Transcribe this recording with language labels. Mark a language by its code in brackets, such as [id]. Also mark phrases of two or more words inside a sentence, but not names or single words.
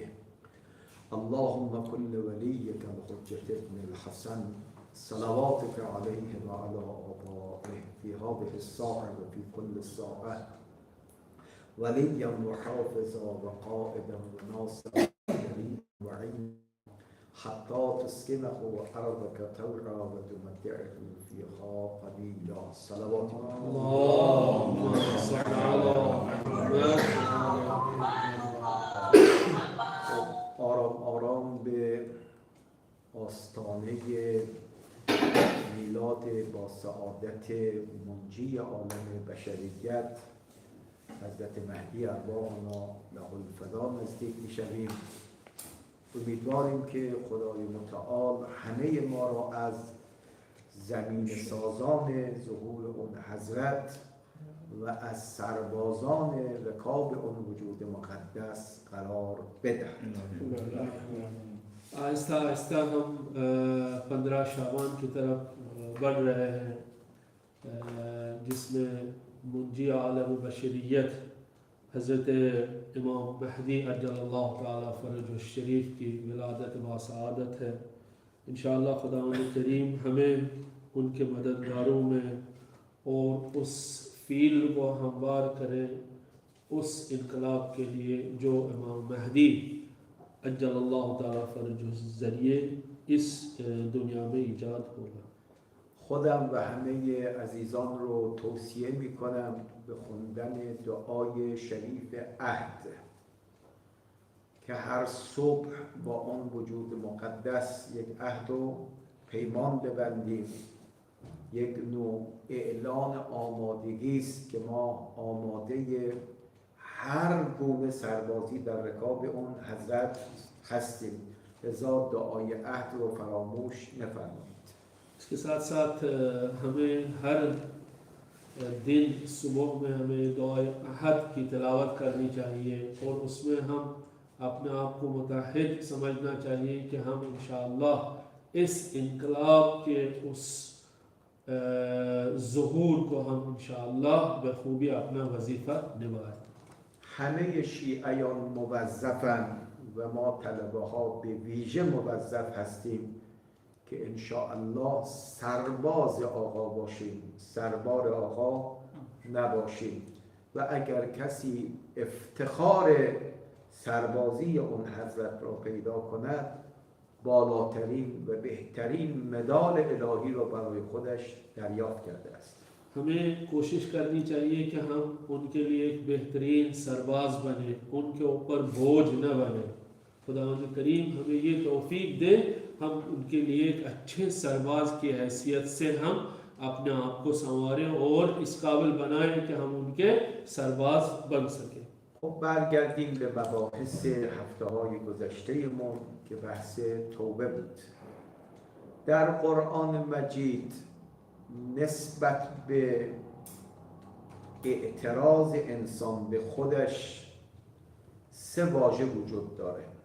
[ar] اللهم كل وليك الحجة ابن الحسن صلواتك عليه وعلى آبائه في هذه الساعة وفي كل ساعة وليا وحافظا وقائدا وناصرا وعينا حتى تسكنه أرضك طوعا وتمتعه فيها قليلا. صلوات اللهم صل على محمد. [fa] آرام آرام به آستانه میلاد با سعادت منجی عالم بشریت حضرت مهدی [ar] ارواحنا له الفدا [fa] نزدیک میشویم. امیدواریم که خدای متعال همه ما را از زمین سازان ظهور اون حضرت و از سربازان رکاب اون وجود مقدس قرار بدهد. [hi] आहिस्ता आहिस्ता हम 15 शाबान की तरफ बढ़ रहे हैं, जिसमें मुंजी आलम बशरियत हज़रत इमाम महदी [ar] عجل الله تعالى فرجه الشريف [hi] की विलादत व सआदत है। इंशाअल्लाह खुदावंद करीम हमें उनके मददगारों में और उस फील्ड को हमवार करें, उस इनकलाब के लिए जो इमाम महदी [ar] عجل الله تعالى فرجه [hi] ज़रिए इस दुनिया में ईजाद होगा। [fa] خودم و همه عزیزان رو توصیه می کنم به خوندن دعای شریف عهد که هر صبح با آن وجود مقدس یک عهد و پیمان ببندیم. یک نوع اعلان آمادگی است که ما آماده هر گونه سربازی در رکاب اون حضرت هستیم. لذا دعای عهد رو فراموش نفرمایید. [hi] इसके साथ साथ हमें हर दिन सुबह में हमें दुआ अहद की तिलावत करनी चाहिए और उसमें हम अपने आप को मुतहद समझना चाहिए कि हम इंशाअल्लाह इस इनकलाब के उस ज़ुहूर को हम इंशाअल्लाह बखूबी अपना वजीफ़ा निभाएं। [fa] همه شیعیان موظفن و ما طلبه ها به ویژه موظف هستیم که انشاءالله سرباز آقا باشیم، سربار آقا نباشیم. و اگر کسی افتخار سربازی اون حضرت را پیدا کند، بالاترین و بهترین مدال الهی را برای خودش دریافت کرده است. [hi] हमें कोशिश करनी चाहिए कि हम उनके लिए एक बेहतरीन सरबाज बने, उनके ऊपर बोझ न बने। खुदावंद करीम हमें ये तौफीक दे, हम उनके लिए एक अच्छे सरबाज की हैसियत से हम अपने आप को संवारें और इस काबिल बनाएं कि हम उनके सरबाज बन सकें। [fa] خب برگردیم به مباحث هفته‌های گذشته‌مون که بحث توبه بود. در قرآن مجید نسبت به اعتراض انسان به خودش 3 واژه وجود داره.